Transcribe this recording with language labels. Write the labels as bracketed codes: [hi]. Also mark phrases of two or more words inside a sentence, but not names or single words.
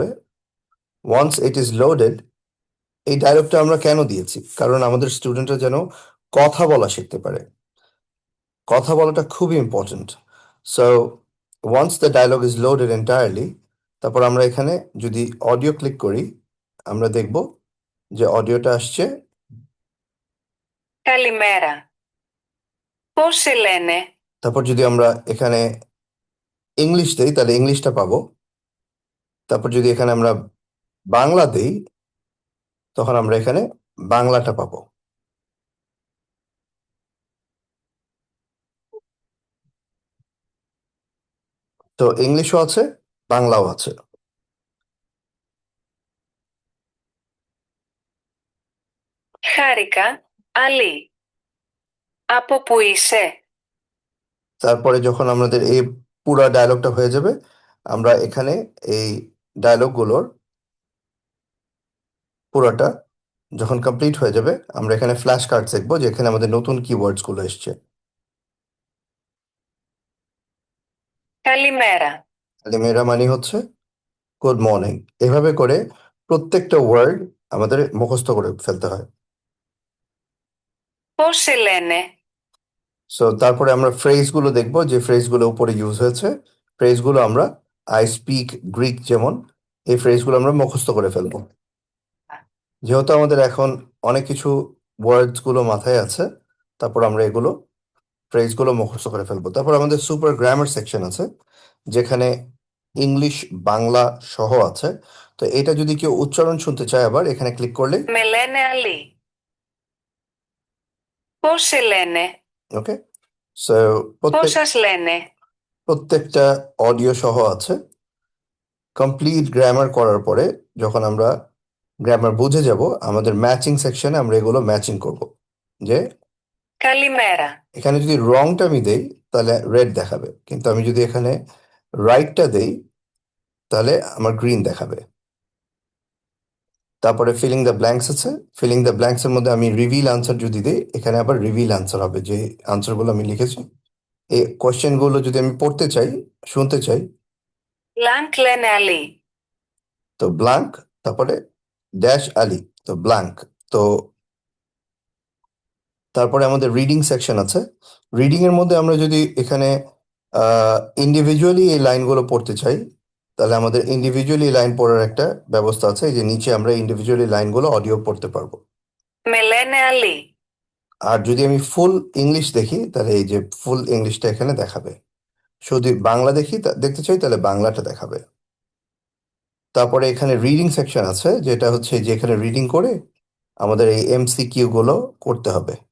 [en] once it is loaded, [bn] এই ডায়লগটা আমরা কেন দিয়েছি? কারণ আমাদের স্টুডেন্টরা যেন কথা বলা শিখতে পারে। কথা বলাটা খুবই ইম্পর্ট্যান্ট। [en] so once the dialog is loaded entirely, [bn] তারপর আমরা এখানে যদি অডিও ক্লিক করি, আমরা দেখব যে অডিওটা আসছে। [el] καλημέρα, πώς σε λένε, [bn] তারপর যদি আমরা এখানে ইংলিশ দেই, তাহলে ইংলিশটা পাবো। তারপর যদি এখানে আমরা বাংলা দেই, তখন আমরা এখানে বাংলাটা পাবো। তো ইংলিশও আছে, বাংলাও আছে। [el] χάρηκα, αλή, από που είσαι, [bn] তারপরে যখন আমাদের এই পুরো ডায়লগটা হয়ে যাবে, আমরা এখানে এই ডায়লগগুলোর পুরোটা যখন কমপ্লিট হয়ে যাবে, আমরা এখানে [en] flash card [bn] দেখবো, যে এখানে আমাদের নতুন কিওয়ার্ডস গুলো এসছে। [el] καλημέρα, [bn] তাহলে মেয়েরা মানে হচ্ছে [en] good morning. [bn] এভাবে করে প্রত্যেকটা ওয়ার্ড আমাদের মুখস্থ করে ফেলতে হয়। [el] πώς σε λένε, [bn] সো তারপরে আমরা ফ্রেজ গুলো দেখবো, যে ফ্রেজ গুলো উপরে ইউজ হয়েছে। ফ্রেজ গুলো আমরা [en] I speak Greek, [bn] যেমন এই ফ্রেজ গুলো আমরা মুখস্থ করে ফেলবো। যেহেতু আমাদের এখন অনেক কিছু ওয়ার্ডস গুলো মাথায় আছে, তারপর আমরা এগুলো ফ্রেজ গুলো মুখস্থ করে ফেলবো। তারপর আমাদের [en] super grammar section [bn] আছে, যেখানে ইংলিশ, বাংলা সহ আছে। তো এটা যদি কেউ উচ্চারণ শুনতে চায়, আবার এখানে ক্লিক করলে, [el] με λένε αλή, πώς σε λένε, [en] Okay. So [el] πώς σας λένε, [bn] প্রত্যেকটা অডিও সহ আছে। কমপ্লিট গ্রামার করার পরে যখন আমরা গ্রামার বুঝে যাব, আমাদের ম্যাচিং সেকশনে আমরা এগুলো ম্যাচিং করব। যে [el] καλημέρα, [bn] এখানে যদি রংটা আমি দেই, তাহলে রেড দেখাবে, কিন্তু আমি যদি এখানে রাইটটা দেই, তাহলে আমার গ্রিন দেখাবে। তারপরে [en] filling the blanks [bn] আছে। [en] filling the blanks [bn] এর মধ্যে আমি [en] reveal answer [bn] যদি দিই, এখানে আবার [en] reveal answer [bn] হবে, যে আনসারগুলো আমি লিখেছি। এই কোয়েশ্চেন গুলো যদি আমি পড়তে চাই, শুনতে চাই, [el] blank λένε αλή, [bn] তো ব্ল্যাঙ্ক, তারপরে ড্যাশ আলি, তো ব্ল্যাঙ্ক। তো তারপরে আমাদের [en] reading section [bn] আছে। রিডিং এর মধ্যে আমরা যদি এখানে ইন্ডিভিজুয়ালি এই লাইনগুলো পড়তে চাই, তাহলে আমাদের ইন্ডিভিজুয়ালি লাইন পড়ার একটা ব্যবস্থা আছে। এই যে নিচে আমরা ইন্ডিভিজুয়ালি লাইনগুলো অডিও পড়তে পারবো। [el] με λένε αλή, [bn] আর যদি আমি [en] full English [bn] দেখি, তাহলে এই যে [en] full English [bn] এখানে দেখাবে। যদি বাংলা দেখতে চাই, তাহলে বাংলাটা দেখাবে। তারপরে এখানে [en] reading section [bn] আছে, যেটা হচ্ছে যে এখানে রিডিং করে আমাদের এই এমসিকিউ গুলো করতে হবে।